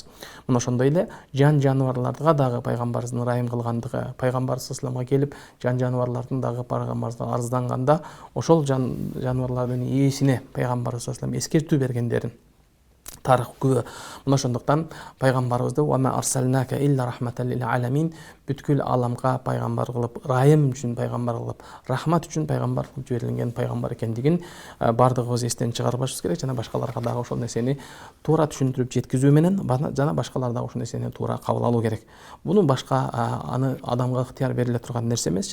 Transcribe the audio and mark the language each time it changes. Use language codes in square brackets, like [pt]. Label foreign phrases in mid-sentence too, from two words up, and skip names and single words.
[ky] Мына ошондой эле жан жаныбарларга дагы пайгамбарыбыздын ырайым кылгандыгы, пайгамбар [ar] صلى الله عليه [ky] келип жан жаныбарлардын дагы пайгамбарыбызга арызданганда ошол жан жаныбарлардын ээсине пайгамбар [ar] صلى الله عليه [ky] эскертүү бергендерин тарых күбө. Мына ошондуктан пайгамбарыбызды [ar] "و أرسلناك إلا رحمة للعالمين" [ky] бүткүл ааламга пайгамбар кылып, ырайым үчүн пайгамбар кылып, рахмат үчүн пайгамбар кылып жиберилген пайгамбар экендигин бардыгыбыз эстен чыгарбашыбыз керек жана башкаларга дагы ошол нерсени туура түшүндүрүп жеткизүү менен жана башкалар дагы ошол нерсени туура кабыл алуу керек. Буну башка аны адамга ыктыяр бериле турган нерсе эмес.